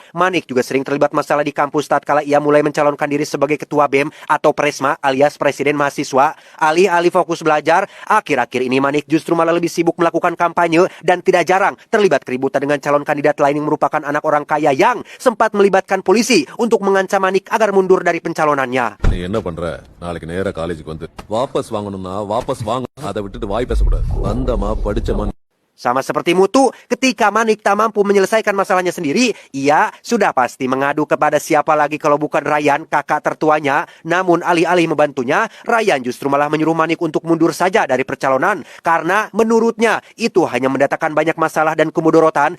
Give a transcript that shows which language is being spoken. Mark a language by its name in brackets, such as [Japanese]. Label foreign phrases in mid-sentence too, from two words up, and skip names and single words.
[Indonesian] Manik juga sering terlibat masalah di kampus tatkala ia mulai mencalonkan diri sebagai ketua BEM atau Presma alias Presiden Mahasiswa. Alih-alih fokus belajar, akhir-akhir ini Manik justru malah lebih sibuk melakukan kampanye dan tidak jarang terlibat keributan dengan calon kandidat lain yang merupakan anak orang kaya yang sempat melibatkan polisi untuk mengancam Manik agar mundur dari pencalonannya. [Tamil] நீ என்ன பண்ற நாளைக்கு நேரா காலேஜுக்கு வந்து வாபஸ் வாங்கணும்னா வாபஸ் வாங்க அதை விட்டுட்டு வாய் பேசக்கூடாது வந்தமா படிச்சமா [Indonesian] Sama seperti Mutu, ketika Manik tak mampu menyelesaikan masalahnya sendiri, ia sudah pasti mengadu kepada siapa lagi kalau bukan Ryan, kakak tertuanya. Namun alih-alih membantunya, Ryan justru malah menyuruh Manik untuk mundur saja dari percalonan. Karena menurutnya, itu hanya mendatangkan banyak masalah dan kemudorotan.